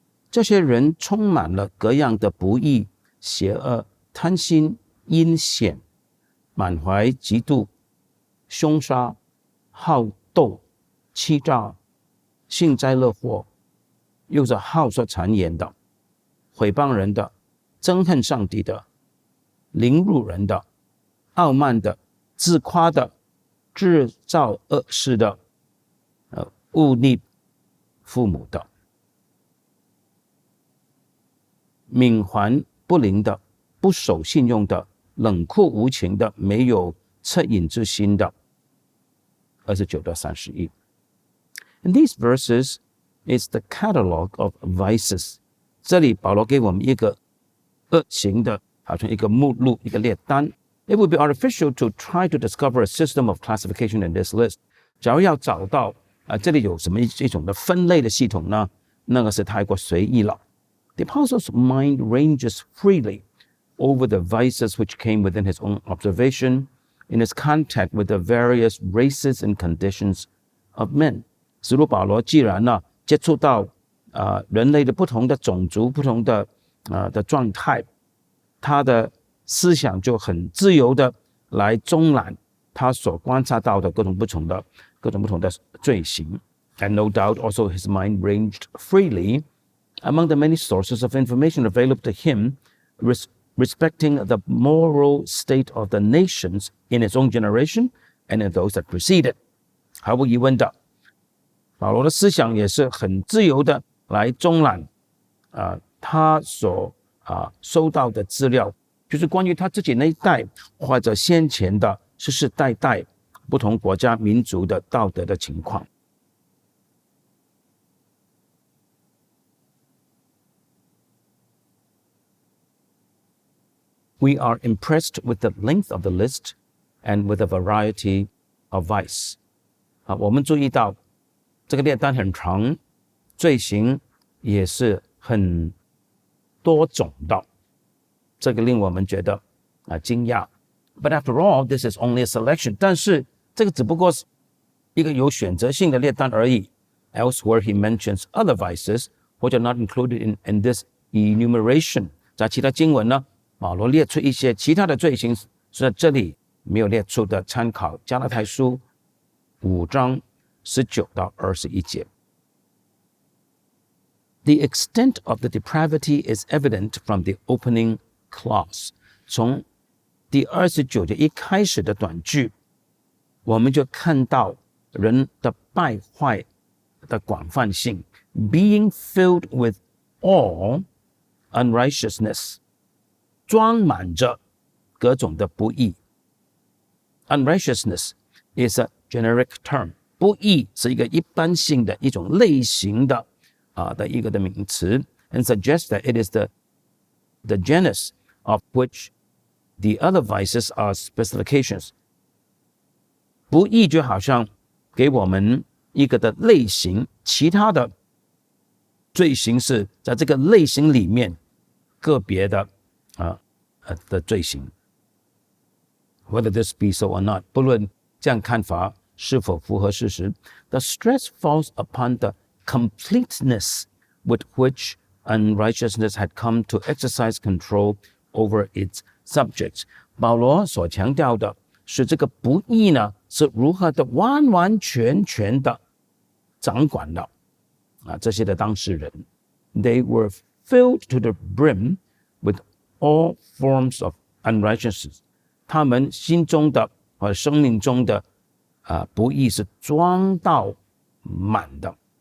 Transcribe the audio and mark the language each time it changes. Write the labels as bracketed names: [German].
[Chinese] 这些人充满了各样的不义、邪恶、贪心、阴险，满怀嫉妒、凶杀、好斗、欺诈、幸灾乐祸，又是好说谗言的，毁谤人的，憎恨上帝的，凌辱人的，傲慢的，自夸的，制造恶事的，恶逆父母的，冥顽不灵的，不守信用的，冷酷无情的，没有恻隐之心的。 29到31。 [English] In these verses is the catalog of vices. [Chinese] 这里保罗给我们一个恶行的好像一个目录，一个列单。 [English] It would be artificial to try to discover a system of classification in this list. [Chinese] 假如要找到这里有什么一种的分类的系统呢？那个是太过随意了。 [English] The apostle's mind ranges freely over the vices which came within his own observation in his contact with the various races and conditions of men. [Chinese] 使徒保罗既然接触到人类的不同的种族、不同的状态，他的思想就很自由的来中览他所观察到的各种不同的罪行。 [English] And no doubt also his mind ranged freely among the many sources of information available to him respecting the moral state of the nations in his own generation and in those that preceded. [Chinese] 毫无疑问的，保罗的思想也是很自由的来中览他所收到的资料，就是关于他自己那一代或者先前的世世代代不同国家民族的道德的情况。 [English] We are impressed with the length of the list and with a variety of vice. [Chinese] 我们注意到这个列单很长，罪行也是很多种的，这个令我们觉得惊讶。 [English] But after all, this is only a selection. [Chinese] 但是这个只不过是一个有选择性的列单而已。 [English] Elsewhere, he mentions other vices which are not included in this enumeration. [Chinese] 在其他经文呢，保罗列出一些其他的罪行是在这里没有列出的，参考加拉太书5章19到21节。 [English] The extent of the depravity is evident from the opening clause. [Chinese] 从第29节一开始的短句，我们就看到人的败坏的广泛性。 [English] Being filled with all unrighteousness. [Chinese] 装满着各种的不义。 [English] Unrighteousness is a generic term. [Chinese] 不义是一个一般性的一种类型的一个的名词 [English] and suggests that it is the genus of which the other vices are specifications. [Chinese] 不义就好像给我们一个的类型，其他的罪行是在这个类型里面个别的的罪行。 [English] Whether this be so or not, [Chinese] 不论这样看法是否符合事实 [English] the stress falls upon the completeness with which unrighteousness had come to exercise control over its subjects. [Chinese] 保罗所强调的是这个不义呢，是如何的完完全全的掌管了这些的当事人。 [English] They were filled to the brim with all forms of unrighteousness. [Chinese] 他们心中的或生命中的不义是装到满的。